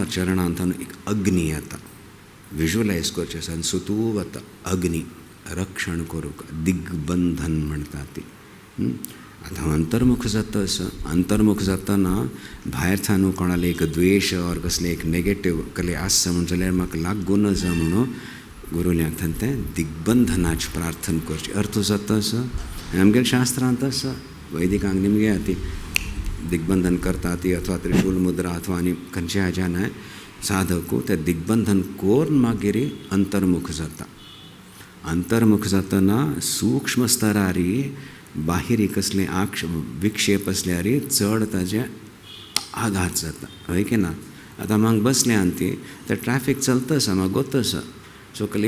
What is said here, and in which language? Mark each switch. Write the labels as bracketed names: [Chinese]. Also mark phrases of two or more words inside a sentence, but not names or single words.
[Konkani] चरणांतन एक अग्नी येता विज्युलायज करचें आसा आनी सुतू वता अग्नी रक्षण करूंक दिग्बंधन म्हणटा ती आतां अंतर्मुख जाता असो अंतर्मुख जातना भायर थानू कोणाला एक द्वेश और कसले एक नेगेटीव कले आसा म्हण जाल्यार म्हाका लागूं नजा म्हणून गुरुल्यांक तें दिग्बंधनाची प्रार्थना करची अर्थ जाता असो आमगेल्या शास्त्रांत आसा वैदिकांक निमगे ती दिग्बंधन करता ती अथवा त्रिशूल मुद्रा अथवा आनी खंयच्या हाज्यान साधकू ते दिग्बंधन कोरून मागीर अंतर्मुख जाता अंतर्मुख जातना सूक्ष्म स्तरार बाहेर कसले विक्षेप असल्यार चड ताजे आघात जाता हय की ना आतां म्हाका बसले आनी ती ते ट्रॅफिक चलता आसा म्हाका गोत आसा सो कसले